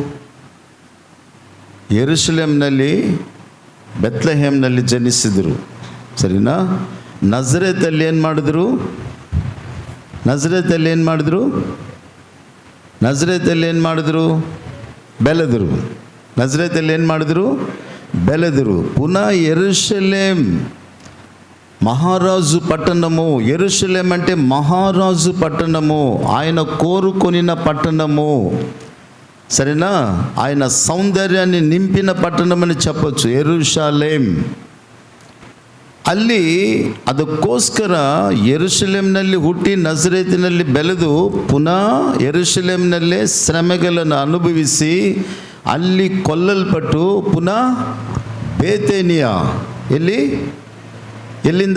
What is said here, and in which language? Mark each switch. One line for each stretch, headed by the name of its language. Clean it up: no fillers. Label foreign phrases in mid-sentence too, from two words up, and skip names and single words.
Kannada: ಯೆರೂಸಲೇಮ್ನಲ್ಲಿ, ಬೆತ್ಲೆಹೇಮ್ನಲ್ಲಿ ಜನಿಸಿದರು. ಸರಿನಾ? ನಜರೇತಲ್ಲಿ ಏನು ಮಾಡಿದ್ರು? ಬೆಳೆದರು.
Telugu: ಪುನಃ ಯೆರೂಸಲೇಮ್ మహారాజు పట్టణము. యెరూషలేం అంటే మహారాజు పట్టణము, ఆయన కోరుకొనిన పట్టణము. సరేనా? ఆయన సౌందర్యాన్ని నింపిన పట్టణం అని చెప్పొచ్చు ಯೆರೂಸಲೇಮ್.
Kannada: ಅಲ್ಲಿ ಅದಕ್ಕೋಸ್ಕರ ಯೆರೂಸಲೇಮ್ನಲ್ಲಿ ಹುಟ್ಟಿ ನಜರೇತಿನಲ್ಲಿ ಬೆಳೆದು ಪುನಃ ಯೆರೂಸಲೇಮ್ನಲ್ಲೇ ಶ್ರಮೆಗಳನ್ನು ಅನುಭವಿಸಿ ಅಲ್ಲಿ ಕೊಲ್ಲಲ್ಪಟ್ಟು ಪುನಃ ಬೇತೇನಿಯ, ಎಲ್ಲಿಂದ?